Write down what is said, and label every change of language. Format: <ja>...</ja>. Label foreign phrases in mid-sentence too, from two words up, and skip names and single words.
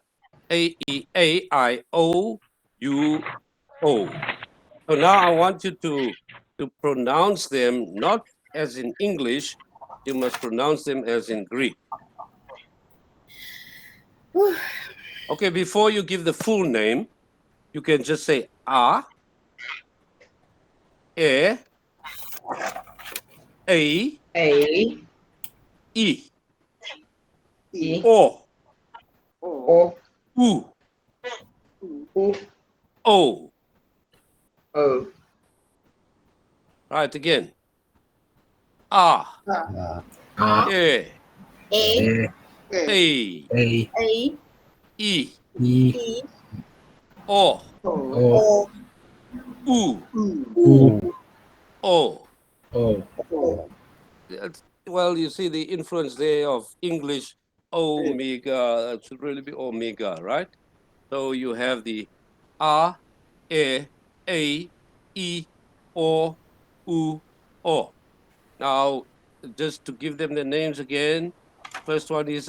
<en>A, E, A, I, O, U, O. So now I want you to pronounce them not as in English, you must pronounce them as in Greek. Okay, before you give the full name, you can just say A, E, A, A, E, E, O, O, U, U, O. O. Right, again. A, E, A. A, A, A. E, E, E. O, O, U, U, O. O. Well, you see the influence there of English, omega, it should really be omega, right? So you have the A, E, A, E, O, U, O. Now, just to give them the names again, first one is</en>